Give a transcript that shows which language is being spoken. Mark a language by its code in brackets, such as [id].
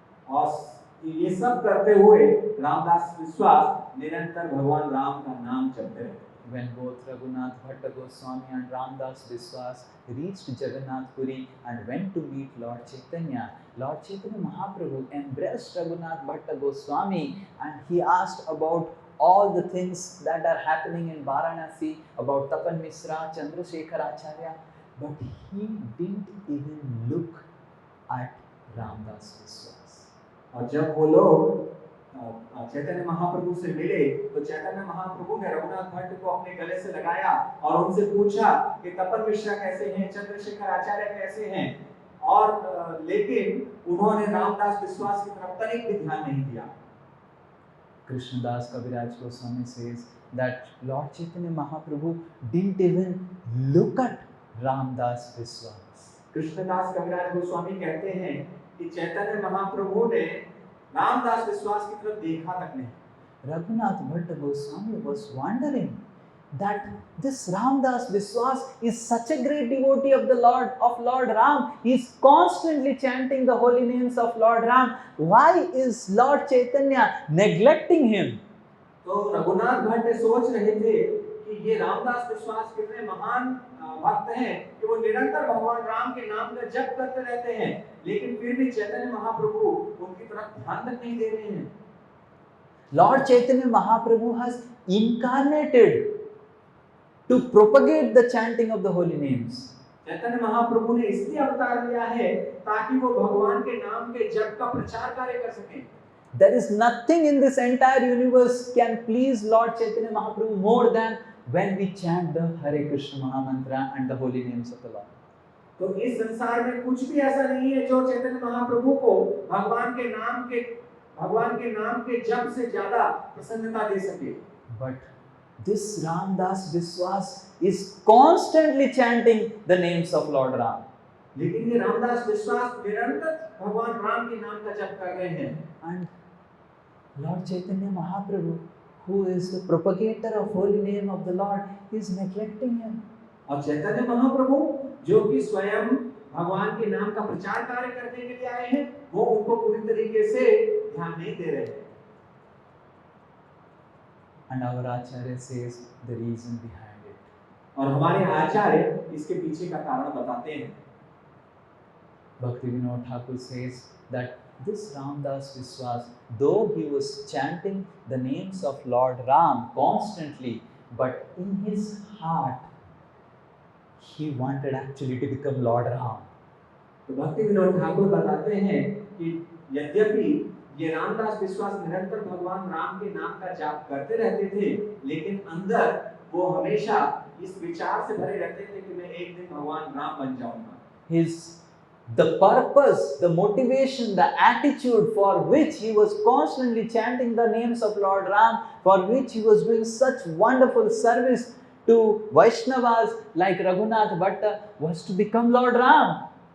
[hi] और ये सब करते हुए रामदास विश्वास निरंतर भगवान राम का नाम जपते रहे। [en] When both Raghunath Bhatta Goswami and Ramdas Vishwas reached Jagannath Puri and went to meet Lord Chaitanya Mahaprabhu embraced Raghunath Bhatta Goswami and he asked about all the things that are happening in Varanasi about Tapan Misra, Chandrasekhar Acharya, but he didn't even look at Ramdas Biswas. [hi] और जब वो लोग चैतन्य महाप्रभु से मिले तो चैतन्य महाप्रभु ने रघुनाथ भट्ट को अपने गले से लगाया और उनसे पूछा कि तपन मिश्रा कैसे हैं, चंद्रशेखर आचार्य कैसे हैं, और लेकिन उन्होंने रामदास विश्वास की तरफ तनिक भी ध्यान नहीं दिया। [en] Krishnadas Kaviraj Goswami says that Lord Chaitanya Mahaprabhu didn't even look at Ramdas Biswas. [hi] Krishnadas कविराज गोस्वामी कहते हैं कि चैतन्य महाप्रभु ने रामदास विश्वास की तरफ देखा तक नहीं। [en] Raghunath Bhatta Goswami was wondering that this Ramdas Biswas is such a great devotee of the Lord Ram. He is constantly chanting the holy names of Lord Ram. Why is Lord Chaitanya neglecting him? [hi] तो रघुनाथ भट्ट सोच रहे थे कि ये रामदास विश्वास कितने महान भक्त हैं कि वो निरंतर भगवान राम के नाम का जप करते रहते हैं, लेकिन फिर भी चैतन्य महाप्रभु उनकी तरफ ध्यान तक नहीं दे रहे हैं। [en] Lord Chaitanya Mahaprabhu has incarnated to propagate the chanting of the holy names. [hi] Chaitanya Mahaprabhu ने इसलिए अवतार लिया है ताकि वो भगवान के नाम के जप का प्रचार कार्य कर सकें। [en] There is nothing in this entire universe can please Lord Chaitanya Mahaprabhu more than when we chant the Hare Krishna Mahamantra and the holy names of the Lord. [hi] तो इस संसार में कुछ भी ऐसा नहीं है जो चैतन्य महाप्रभु को भगवान के नाम के जप से ज्यादा प्रसन्नता दे सके। [en] But this Ramdas Biswas is constantly chanting the names of Lord Ram. [hi] लेकिन ये रामदास विश्वास निरंतर भगवान राम के नाम का जप कर रहे हैं। [en] And Lord Chaitanya Mahaprabhu, who is the propagator of holy name of the Lord, is neglecting him. [hi] और चैतन्य महाप्रभु जो कि स्वयं भगवान के नाम का प्रचार कार्य करने के लिए आए हैं, वो उनको पूरी तरीके से ध्यान नहीं दे रहे हैं। [en] And our Acharya says the reason behind it. [hi] और हमारे आचार्य इसके पीछे का कारण बताते हैं। [en] Bhakti Vinod Thakur says that this Ramdas Biswas, though he was chanting the names of Lord Ram constantly, but in his heart he wanted actually to become Lord Ram. [hi] तो भक्ति विनोद ठाकुर बताते हैं कि यद्यपि ये रामदास विश्वास निरंतर भगवान राम के नाम का जाप करते रहते थे, लेकिन अंदर वो हमेशा इस विचार से भरे रहते थे कि मैं एक दिन भगवान राम बन जाऊंगा। [en] The purpose, the motivation, the attitude for which he was constantly chanting the names of Lord Ram, for which he was doing such wonderful service to Vaishnavas like Raghunath Bhatta, was to become Lord Ram.